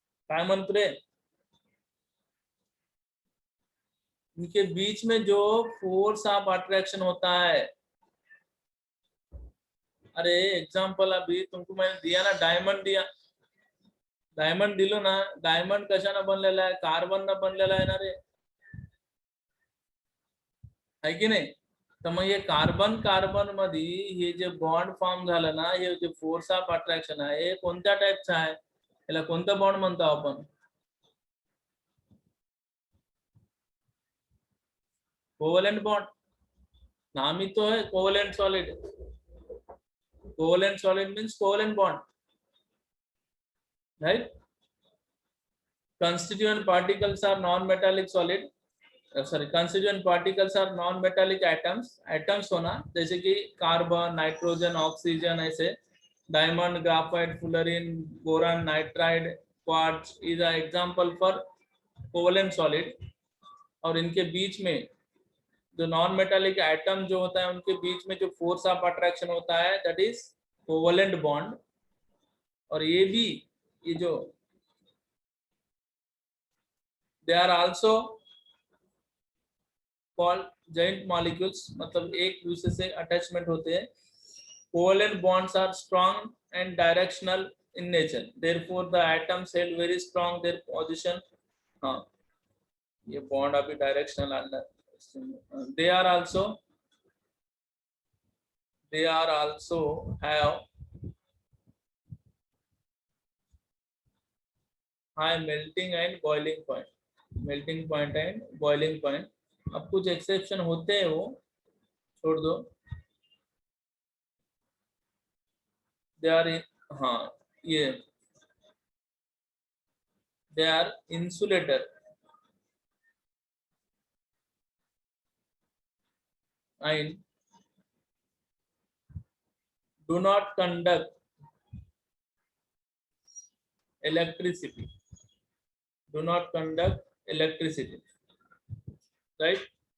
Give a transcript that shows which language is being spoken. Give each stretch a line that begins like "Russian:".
Hindi: कामन pray, इनके बीच में जो फोर्स ऑफ अट्रैक्शन होता है, अरे एग्जांपल अभी तुमको मैंने दिया ना, डायमंड दिया,
Marathi: डायमंड दिलो ना, डायमंड कशानं बनलेला आहे, कार्बन न बनलेला आहे ना रे, आहे की नाही? तर मग हे कार्बन कार्बन मध्ये हे जे बॉन्ड फॉर्म झालं ना, हे जे फोर्स ऑफ अट्रॅक्शन आहे हे कोणत्या टाईपचं आहे, याला कोणतं बॉन्ड म्हणतो आपण?
English: Covalent bond.
Hindi: नाम ही तो है covalent solid.
English: Covalent solid means covalent bond, right? Constituent particles are non-metallic solid. Sorry, constituent particles are non-metallic atoms. Atoms
Hindi: होना जैसे कि
English: Carbon, nitrogen, oxygen, ऐसे diamond, graphite, fullerene, boron, nitride, quartz is a example for covalent solid.
Hindi: और इनके बीच में जो non metallic atom जो होता है उनके बीच में जो फोर्स ऑफ अट्रैक्शन होता है
English: That is covalent bond.
Hindi: और ये भी ये जो
English: they are also called joint molecules,
Hindi: मतलब एक दूसरे से अटैचमेंट होते हैं.
English: Covalent bonds are strong and directional in nature, therefore the atoms held very strong their position.
Hindi: हाँ, ये बॉन्ड अभी डायरेक्शनल अंदर.
English: they are also have high melting and boiling point. Melting point and boiling point.
Hindi: अब कुछ exception होते हैं, वो छोड़ दो.
English: They are, हाँ ये they are insulator and do not conduct electricity. Do not conduct electricity, right?